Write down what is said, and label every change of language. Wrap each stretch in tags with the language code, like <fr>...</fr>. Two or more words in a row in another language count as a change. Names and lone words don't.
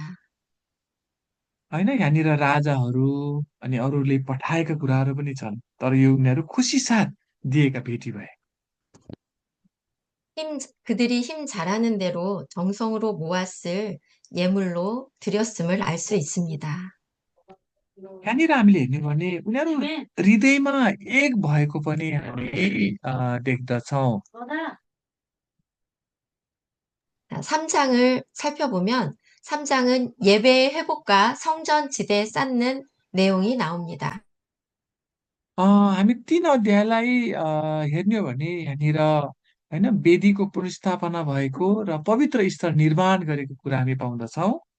<ne>होइन यहाँनिर राजाहरू अनि अरूले पठाएका कुराहरू पनि छन्, तर यो उनीहरू खुसी साथ दिएका भेटी भए।</ne> <ko>그들이 힘 잘하는 대로 정성으로 모았을 예물로 드렸음을 알 수 있습니다.</ko> <ne>यहाँनिर हामीले हेर्ने भने उनीहरू हृदयमा एक भएको पनि हामी देख्दछौँ।</ne> <ko>3장을 살펴보면 3장은 예배의 회복과 성전 지대 쌓는 내용이 나옵니다.</ko> <ne>हामी 3 अध्यायलाई हेर्ने हो भने यहाँनिर होइन वेदीको पुनर्स्थापना भएको र पवित्र स्थल निर्माण गरेको कुरा हामी पाउँदछौँ।</ne>